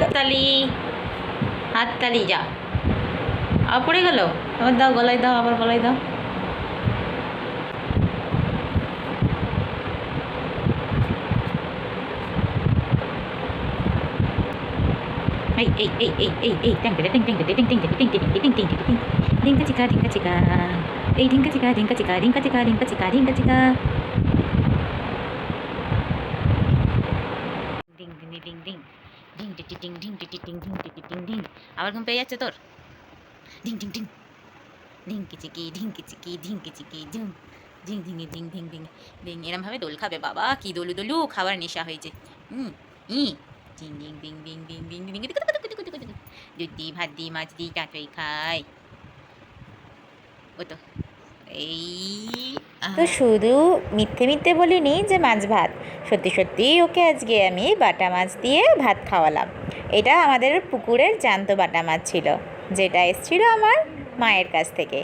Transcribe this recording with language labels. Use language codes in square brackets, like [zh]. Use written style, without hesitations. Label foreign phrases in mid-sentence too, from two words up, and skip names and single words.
[bn] হাততালি যা, আবার পড়ে গেল। আবার দাও, গলায় দাও, আবার গলায় দাও। এই এই এই এই এই এই টিং টিং টিং টিং টিং টিং টিং টিং টিং টিং টিং টিং টিংকা চিকা টিংকা চিকা, এই টিংকা চিকা টিংকা চিকা টিংকা চিকা টিংকা চিকা টিংকা চিকা, ডিং ডিং ডিং ডিং ডিং টি টিং ডিং টি টিং ডিং টি টিং ডিং। আবার ঘুম পেয়ে যাচ্ছে তোর? ডিং ডিং ডিং ডিং কিচিকি ডিং কিচিকি ডিং কিচিকি ডিং ডিং ডিং ডিং ডিং ডিং ডিং। এরম ভাবে দোল খাবে বাবা, কি দোলু দোলু খাবার নেশা হয়েছে। ই ডিং ডিং ডিং ডিং ডিং ডিং ডিং। দুধ দিই, ভাত দিই, মাছ দিই, টাটই খাই। ও তো এই তো শুধু মিথ্যে মিথ্যে বলিনি যে মাছ ভাত, সত্যি সত্যিই ওকে আজকে আমি বাটা মাছ দিয়ে ভাত খাওয়ালাম। এটা আমাদের পুকুরের জ্যান্ত বাটা মাছ ছিল, যেটা এসেছিল আমার মায়ের কাছ থেকে।